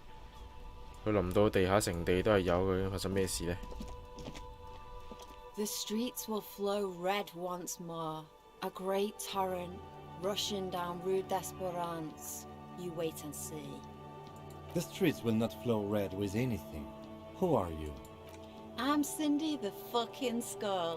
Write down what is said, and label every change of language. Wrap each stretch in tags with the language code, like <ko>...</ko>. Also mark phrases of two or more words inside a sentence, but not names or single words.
<yue>佢淋到地下成地都係有，究竟發生咩事呢？</yue> <en>The streets will flow red once more, a great torrent rushing down Rue d'Espérance. You wait and see. The streets will not flow red with anything. Who are you? I'm Cindy the fucking Skull.</en>